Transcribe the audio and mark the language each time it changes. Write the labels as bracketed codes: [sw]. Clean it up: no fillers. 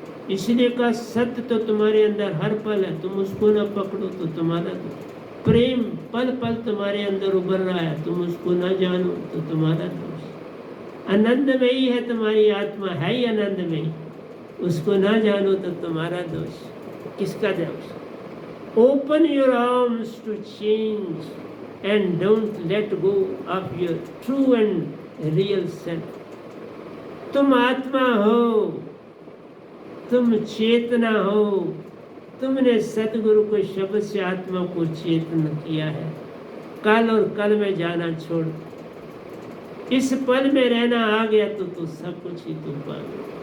[hi] इसलिए का सत्य तो तुम्हारे अंदर हर पल है, तुम उसको ना पकड़ो तो तुम्हारा दोष। प्रेम पल पल तुम्हारे अंदर उभर रहा है, तुम उसको ना जानो तो तुम्हारा दोष। आनंदमयी है तुम्हारी आत्मा, है ही आनंदमयी, उसको ना जानो तो तुम्हारा दोष। किसका दोष? [en] Open your arms to change and don't let go of your true and real self. [hi] तुम आत्मा हो, तुम चेतना हो, तुमने सतगुरु को शब्द से आत्मा को चेतन किया है। कल और कल में जाना छोड़, इस पल में रहना आ गया तो सब कुछ ही तुम पा गए।